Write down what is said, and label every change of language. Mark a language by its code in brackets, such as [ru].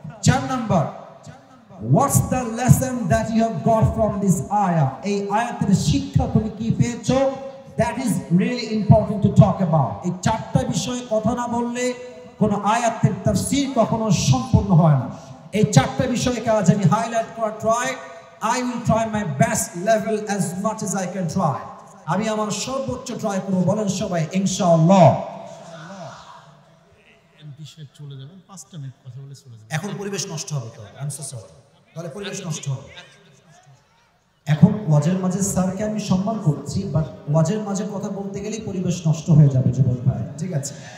[en] 4 number, what's the lesson that you have got from this আয়া, [bn] এই আয়াতের শিক্ষা তুমি কি পেয়েছো, [en] That is really important to talk about. [bn] এই 4টা বিষয়ে কথা না বললে কোন আয়াতের তাফসীর কখনো সম্পূর্ণ হয় না। এই 4টা বিষয়কে আজ আমি হাইলাইট করার [en] I will try my best level as much as I can try. [bn] আমি আমার সর্বোচ্চ ট্রাই করব, বলেন সবাই ইনশাআল্লাহ। বিষয় চলে যাবেন, 5টা মিনিট কথা বলে চলে যাবেন। এখন পরিবেশ নষ্ট হবে তো, [en] I am so sorry, [bn] তাহলে পরিবেশ নষ্ট হবে। এখন ওয়াজের মাঝে স্যারকে আমি সম্মান করছি, বাট ওয়াজের মাঝে কথা বলতে গেলেই পরিবেশ নষ্ট হয়ে যাবে যুবক ভাই, ঠিক আছে?